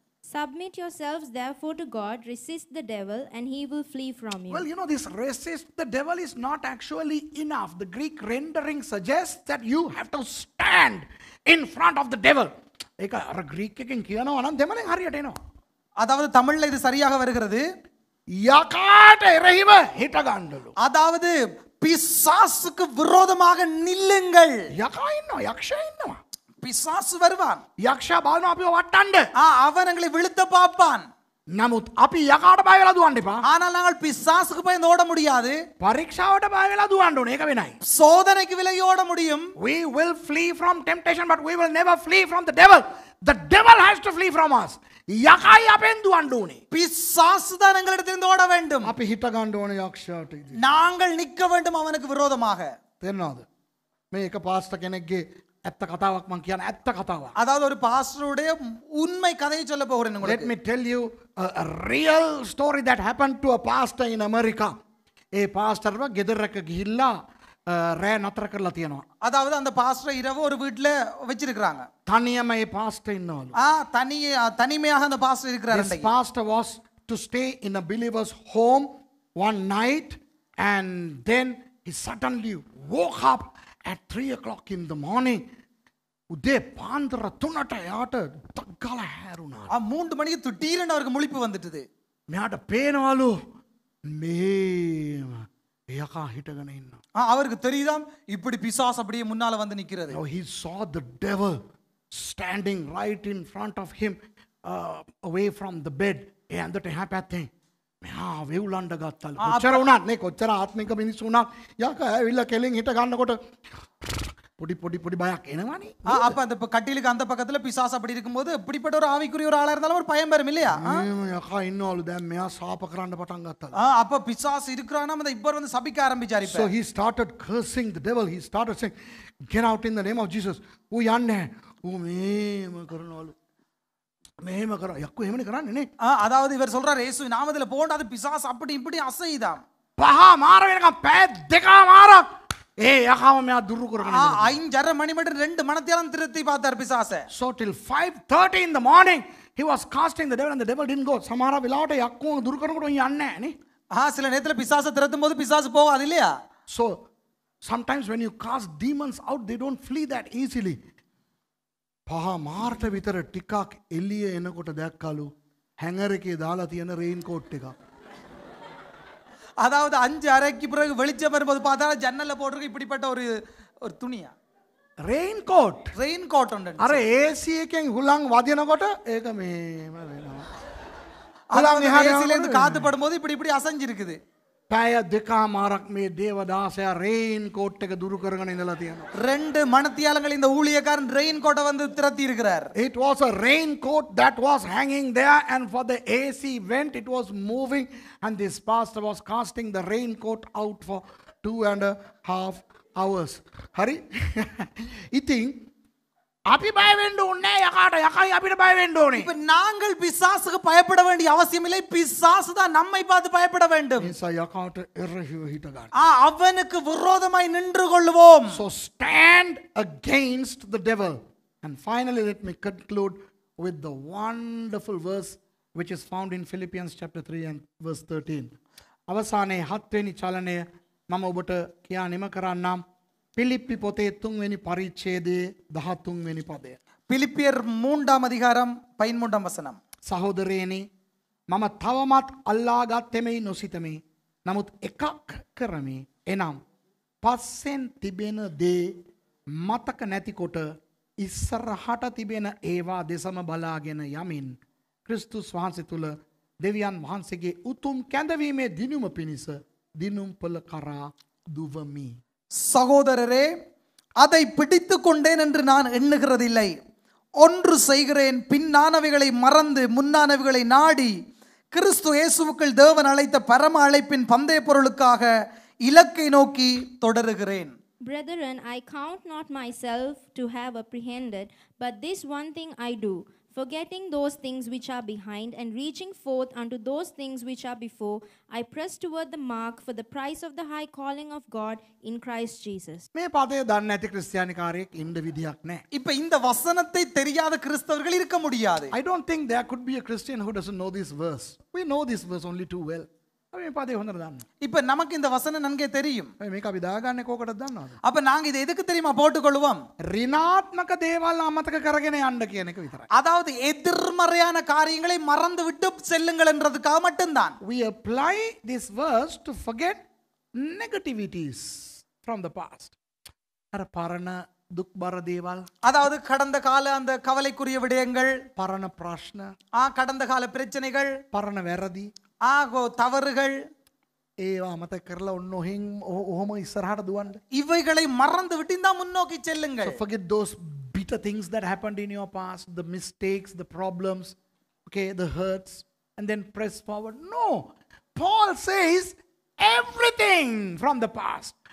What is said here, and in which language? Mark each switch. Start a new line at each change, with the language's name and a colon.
English: Submit yourselves therefore to God, resist the devil, and he will flee from you. Well, you know, this resist the devil is not actually enough. The Greek rendering suggests that you have to stand in front of the devil.
Sinhala: ඒක අර Greek එකෙන් කියනවා නම් දෙමළෙන් හරියට එනවා.
Tamil: அதாவது தமிழ்ல இது சரியாக வருகிறது.
Sinhala: යකාට එරෙහිව හිට ගන්නලු.
Tamil: அதாவது பிசாசுக்கு விரோதமாக நில்லுங்கள்.
Sinhala: යකා ඉන්නවා, යක්ෂයා ඉන්නවා.
Tamil: பிசாசு வருவான்.
Sinhala: යක්ෂයා බලනවා අපිව වට්ටන්න.
Tamil: அவன் எங்களை விழுத்த பார்ப்பான்.
Sinhala: නමුත් අපි යකාට බය වෙලා දුවන්න එපා.
Tamil: ஆனால் நாங்கள் பிசாசுக்கு பயந்து ஓட முடியாது.
Sinhala: පරීක්ෂාවට බය වෙලා දුවන්න ඕනේ. ඒක වෙනයි.
Tamil: சோதனைக்கு விலகி ஓட முடியும்.
English: We will flee from temptation, but we will never flee from the devil. The devil has to flee from us.
Sinhala: යකයි අපෙන් දුවන්න ඕනේ.
Tamil: பிசாசு தான் எங்களிடத்திலிருந்து ஓட வேண்டும்.
Sinhala: අපි හිට ගන්න ඕනේ යක්ෂයාට.
Tamil: நாங்கள் நிற்க வேண்டும் அவனுக்கு விரோதமாக.
Sinhala: තේරෙනවද? මේ එක පාස්ටර් කෙනෙක්ගේ ඇත්ත කතාවක් මම කියන ඇත්ත කතාවක්.
Tamil: அதாவது ஒரு பாஸ்டருடைய உண்மை கதையை சொல்ல போகிறேன்
English: Let
Tamil: உங்களுக்கு.
English: me tell you a real story that happened to a pastor in America.
Sinhala: ඒ පාස්ටර්ව ගෙදරක ගිහිල්ලා රෑ නතර කරලා තියෙනවා.
Tamil: அதாவது அந்த பாஸ்டர் இரவு ஒரு வீட்ல வச்சிருக்காங்க.
Sinhala: තනියම ඒ පාස්ටර් ඉන්නවලු.
Tamil: தனிமையாக அந்த பாஸ்டர் இருக்கிறார்.
English: This pastor was to stay in a believer's home one night and then he suddenly woke up at 3 o'clock in the morning.
Sinhala: උදේ පාන්දර 3ට යාට ටක් ගාලා හැරුණා.
Tamil: 3 மணிக்கு திடீரென அவருக்கு முழிப்பு வந்துட்டது.
Sinhala: මෙයාට පේනවලු මේ යකා හිටගෙන ඉන්නවා.
Tamil: அவருக்கு தெரியுதாம் இப்படி பிசாசு அப்படியே முன்னால வந்து நிக்கிறது.
English: Now he saw the devil standing right in front of him, away from the bed.
Sinhala: ඒ ඇඳට එහා පැත්තේ මෙහා වෙවුලන්න ගත්තලු. කොච්චර වුණත් නේ කොච්චර ආත්මික මිනිස්සු වුණත් යකා ඇවිල්ලා කෙලින් හිට ගන්නකොට
Tamil: பொடி பொடி பொடி பயம் என்னவானே. அப்ப அந்த கட்டிலுக்கு அந்த பக்கத்துல பிசாசு அப்படி இருக்கும்போது இப்படிப்பட்ட ஒரு ஆவிக்குரிய ஒரு ஆளா இருந்தாலும் ஒரு பயம் வரும் இல்லையா?
Sinhala: යකා ඉන්නවලු දැන් මෙයා ශාප කරන්න පටන් ගත්තා.
Tamil: அப்ப பிசாசு இருக்கிறானா அந்த இப்ப வந்து சபிக்க ஆரம்பிச்சாரு.
English: So he started cursing the devil. He started saying, get out in the name of Jesus.
Sinhala: ඌ යන්නේ. ඌ මේම කරනවලු. මේම කරා. යක්කෝ එහෙමනේ කරන්නේ නේ.
Tamil: அதாவது இவர் சொல்றாரு இயேசு நாமத்துல போண்டா அது பிசாசு அப்படி இப்படி அசையுதாம்.
Sinhala: පහ මාර වෙනකම් පැය දෙකම මාරක් ඒ යකාම මෙයා දුරු කරගෙන ඉඳලා.
Tamil: 5:30 மணி மட்டும் 2 மணத்தியாலம் திருத்தி பார்த்தார் பிசாசை.
English: So till 5:30 in the morning he was casting the devil and the devil didn't go.
Sinhala: සමහර වෙලාවට යක්කෝ දුරු කරනකොට යන්නේ නැහැ නේ.
Tamil: சில நேரத்துல பிசாசை திரத்தும் போது பிசாசு போகாது இல்லையா?
English: So sometimes when you cast demons out they don't flee that easily.
Sinhala: පහ මාර්ට විතර ටිකක් එළිය එනකොට දැක්කලු හැංගර් එකේ දාලා තියෙන රේන් කෝට් එකක්.
Tamil: அதாவது 5:30க்கு பிறகு வெளிச்சம் வரும்போது பார்த்தா ஜன்னல்ல போட்டுருக்கு இப்படிப்பட்ட ஒரு துணியா
Sinhala: රේන් කෝට්.
Tamil: ரெயின் கோட் உண்டு.
Sinhala: අර AC එකෙන් හුලං වදිනකොට ඒක මේම වෙනවා.
Tamil: ஹுலங் ஏசில இருந்து காத்து படும்போது இப்படி இப்படி அசைஞ்சிருக்குது.
Sinhala: පැය දෙකමාරක් මේ දේවදාසයා රේන් කෝට් එක දුරු කරගෙන ඉඳලා තියෙනවා.
Tamil: 2 மணத்தியாலங்கள் இந்த ஊழியக்காரன் ரெயின் கோட்டை வந்து திரத்தி இருக்கிறார்.
English: It was a raincoat that was hanging there, and for the AC vent it was moving, and this pastor was casting the raincoat out for 2.5 hours.
Sinhala: Hari? ඉතින් අපි බය වෙන්න ඕනේ යකාට. යකයි අපිට බය වෙන්න ඕනේ.
Tamil: இப்ப நாங்கள் பிசாசுக்கு பயப்பட வேண்டிய அவசியம் இல்லை. பிசாசு தான் நம்மை பார்த்து பயப்பட வேண்டும்.
Sinhala: නිසා යකාට එරෙහිව හිට ගන්න.
Tamil: அவனுக்கு விரோதமாய் நின்று கொள்வோம்.
English: So stand against the devil. And finally let me conclude with the wonderful verse which is found in Philippians chapter 3 and verse 13.
Sinhala: අවසානයේ 7 වෙනි චලනය මම ඔබට කියා නිම කරන්නම්. පිලිප්පි පොතේ 3 වෙනි පරිච්ඡේදයේ 13 වෙනි පදය.
Tamil: பிலிப்பியர் 3ஆம் அதிகாரம் 13ஆம் வசனம்.
Sinhala: සහෝදරයනි මම තවමත් අල්ලාගත්තෙමයි නොසිතමි. නමුත් එකක් කරමි. එනම් පස්සෙන් තිබෙන දේ මතක නැතිකොට ඉස්සරහට තිබෙන ඒවා දෙසම බලාගෙන යමින් ක්‍රිස්තුස් වහන්සේ තුල දෙවියන් වහන්සේගේ උතුම් කැඳවීමේ දිනුම පිණිස දිනුම්පල කරා දුවමි.
Tamil: சகோதரரே, அதை பிடித்து கொண்டேன் என்று நான் எண்ணுகிறதில்லை. ஒன்று செய்கிறேன், பின்னானவைகளை மறந்து முன்னானவைகளை நாடி கிறிஸ்து இயேசுவுக்குள் தேவன் அழைத்த பரம அழைப்பின் பந்தய பொருளுக்காக இலக்கை நோக்கி தொடருகிறேன்.
English: Brethren, I count not myself to have apprehended, but this one thing I do, forgetting those things which are behind and reaching forth unto those things which are before, I press toward the mark for the prize of the high calling of God in Christ Jesus.
Sinhala: මේ පදේ දන්නේ නැති ක්‍රිස්තියානිකාරයෙක් ඉන්න විදියක් නැහැ.
Tamil: இப்ப இந்த வசனத்தை தெரியாத கிறிஸ்தவர்கள் இருக்க முடியாது.
English: I don't think there could be a Christian who doesn't know this verse. We know this verse only too well.
Sinhala: මේ පදේ හොඳට දන්නවා.
Tamil: இப்ப நமக்கு இந்த வசனம் நன்கே தெரியும்.
Sinhala: මේක අපි දාගන්නේ කොකටද දන්නවද?
Tamil: அப்ப நாங்க இதை எதுக்கு தெரியுமா போட்டுக்கொள்வோம்?
Sinhala: ඍණාත්මක දේවල් අමතක කරගෙන යන්න කියන එක විතරයි.
Tamil: அதாவது எதிர்மறையான காரியங்களை மறந்து விட்டு செல்லுங்கள் என்றதுக்காக மட்டும்தான்.
English: We apply this verse to forget negativities from the past.
Sinhala: අර පරණ දුක් බර දේවල්,
Tamil: அதாவது கடந்த கால அந்த கவலைக்குரிய விடயங்கள்,
Sinhala: පරණ ප්‍රශ්න,
Tamil: கடந்த கால பிரச்சனைகள்,
Sinhala: පරණ වැරදි,
Tamil: தவறுகள்,
Sinhala: ඒවා අමතක කරලා ඔන්න ඔහොම ඉස්සරහට දුවන්න.
Tamil: இவைகளை மறந்து விட்டு இந்த முன்னோக்கி
English: So
Tamil: செல்லுங்கள்.
English: forget those bitter things that happened in your past, the mistakes, the problems, okay, the hurts, and then press forward. No. Paul says everything from the past.